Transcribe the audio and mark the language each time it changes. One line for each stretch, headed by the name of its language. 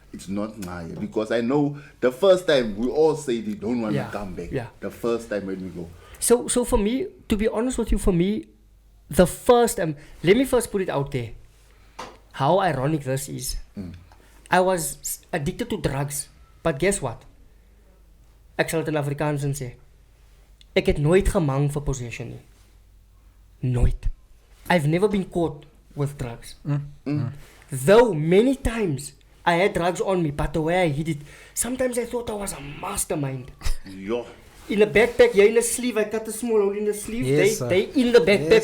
English: It's not Maya, because I know the first time we all say they don't want to come back. Yeah. The first time when we go. So for me, to be honest with you, the first let me first put it out there. How ironic this is. I was addicted to drugs. But guess what?
Afrikaans: Ek sal dit in Afrikaans sê. Ek het nooit gemang vir possession nie. Nooit.
English: I've never been caught with drugs. Though many times I had drugs on me, but the way I hid it, sometimes I thought I was a mastermind. Yeah. In a backpack, you're in a sleeve. I cut a small hole in the sleeve. Yes, they in the backpack,